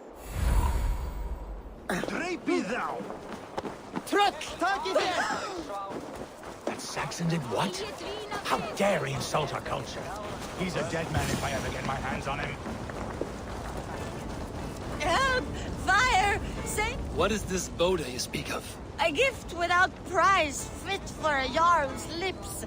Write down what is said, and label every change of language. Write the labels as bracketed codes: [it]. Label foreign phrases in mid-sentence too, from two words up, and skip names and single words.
[en] Drape thou! [is] Tröll, takið þér! [en] Saxon did what? How dare he insult our culture? He's a dead man if I ever get my hands on him. Help! Fire! Save... What is this Boda you speak of? A gift without price, fit for a Jarl's lips.